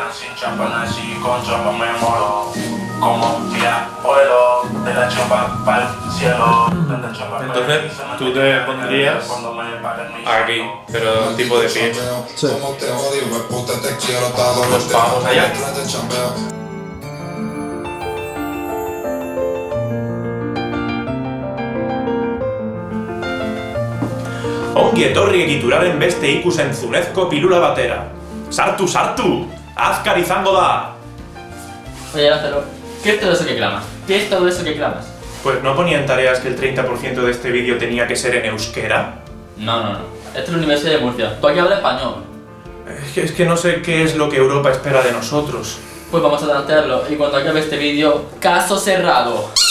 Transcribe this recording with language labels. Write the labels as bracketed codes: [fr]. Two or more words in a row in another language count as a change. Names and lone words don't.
[es] sin champán así con chapa me moro. Como tía vuelo de la chapa para el cielo. Entonces, tú te pondrías aquí, pero tipo de pie. Sí. Pues vamos allá. [eu] Ongi etorri egituraren beste ikusentzunezko pilula batera. Sartu, sartu! Azkar izango da! [es] Oye, Lázaro, ¿qué es todo eso que clamas? ¿Qué es todo eso que clamas? Pues ¿no ponía en tareas que el 30% de este vídeo tenía que ser en euskera? No. Esto es la Universidad de Murcia. Tú aquí hablas español. Es que no sé qué es lo que Europa espera de nosotros. Pues vamos a plantearlo y cuando acabe este vídeo, caso cerrado.